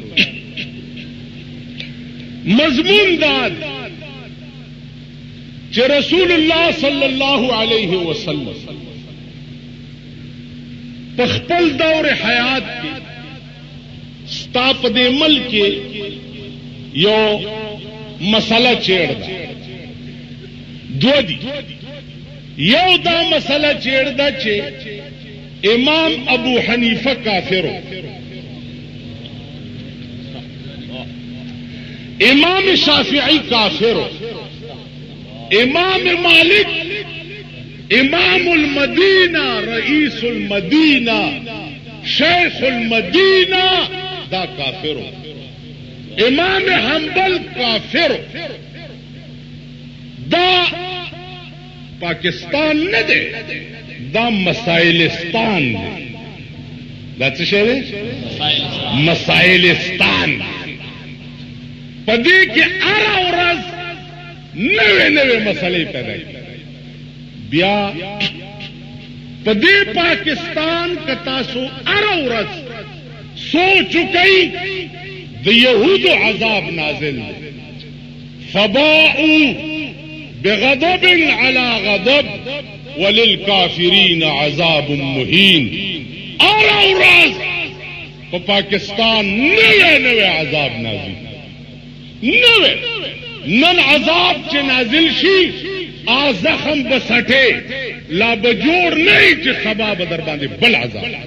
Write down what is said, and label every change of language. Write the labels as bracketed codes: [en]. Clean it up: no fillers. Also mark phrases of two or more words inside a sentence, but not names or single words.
[ps] مضمون دا چې رسول الله صلی الله علیه وسلم په خپل دور حیات کې ستا په دې ملک کې یو مسله چیړ ده دو دي. یو دا مسله چیړ ده چې امام ابو حنیفه کافرو امام شافعی کافرو امام مالک [ar] امام المدینہ رئیس المدینہ شیخ المدینہ [ps] دا کافرو امام حنبل کافرو. دا پاکستان نه دی دا مسائلستان دی. دا څه شی دی مسائلستان. په دې کې هره ورځ نوې نوې مسلې پیدا کېږي. بیا په دې پاکستان که تاسو هره ورځ سوچ وکئ د یهودو عذاب نازل دی. [ar] فباءوا بغضب على غضب وللكافرين عذاب مهين. [ps] هره ورځ په پاکستان نوې نوې عذاب نازل نوې نن عذاب چې نازل شي زخم بسټه لا بجوړ نه چې سبا به در باندې بل عذاب.